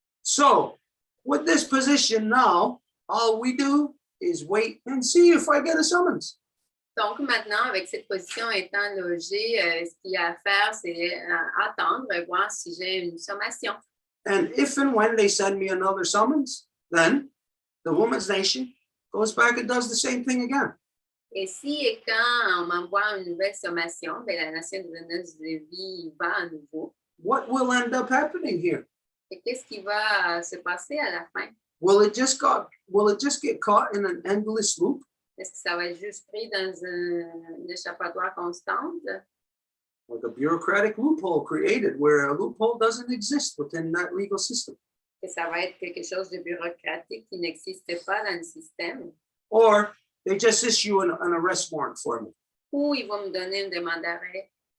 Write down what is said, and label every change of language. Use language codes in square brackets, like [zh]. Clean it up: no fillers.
[en] So, with this position now, all we do is wait and see if I get a summons. [fr] Donc, maintenant, avec cette position étant logée, ce qu'il y a à faire, c'est attendre, voir si j'ai une sommation. [en] And if and when they send me another summons, then the woman's nation goes back and does the same thing again. [fr] Et si et quand on m'envoie une nouvelle sommation, ben, la nation de vie va à nouveau. [en] What will end up happening here? [fr] Et qu'est-ce qui va se passer à la fin? [en] Will it just get caught in an endless loop? [fr] Est-ce que ça va être juste pris dans un échappatoire constante? [en] Like a bureaucratic loophole created where a loophole doesn't exist within that legal system? [fr] Que ça va être quelque chose de bureaucratique qui n'existe pas dans le système? [en] Or they just issue an arrest warrant for me. [fr] Ou ils vont me donner une demande d'arrêt?